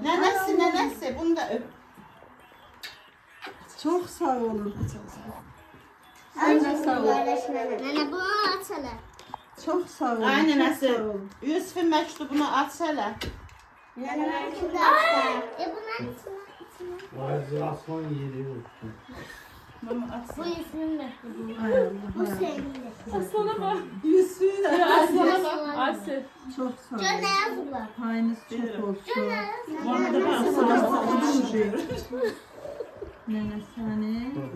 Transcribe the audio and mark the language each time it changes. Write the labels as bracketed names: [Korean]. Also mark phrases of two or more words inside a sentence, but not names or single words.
[Azerbaijani] Nənəsi, bunu da öp. Çox sağ olun. Sən də sağ ol. [Turkish] Nene bunu açalım. [Azerbaijani] Çox sağ olun. Ay Çox nənəsi, sağ olun. Yusuf'un məktubunu aç hələ. [Turkish] Şimdi açalım. Bunu açalım. Bazı aslan yeri olsun. Bu ismin mektubu. [Azerbaijani] Ay Allah. [Turkish] Bu senin de. Yusuf. Asıl. Çok sağ Can ne olun. yazdılar? Payınız çok olsun. Nene seni.